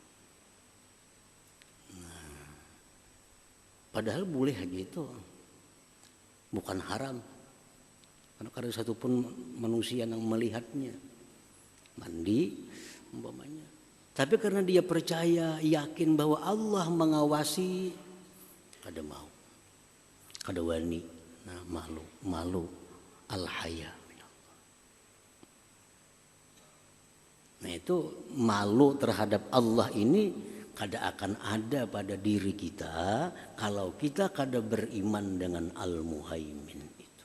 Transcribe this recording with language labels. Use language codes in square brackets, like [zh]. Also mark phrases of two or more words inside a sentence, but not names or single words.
[id] Nah, padahal boleh gitu. Bukan haram. Karena ada satupun manusia yang melihatnya mandi umpamanya. [bjn] Tapi karena dia percaya, yakin bahwa Allah mengawasi, kada mau, kada wani, nah malu, al-haya. Nah itu malu terhadap Allah ini kada akan ada pada diri kita kalau kita kada beriman dengan Al-Muhaimin itu.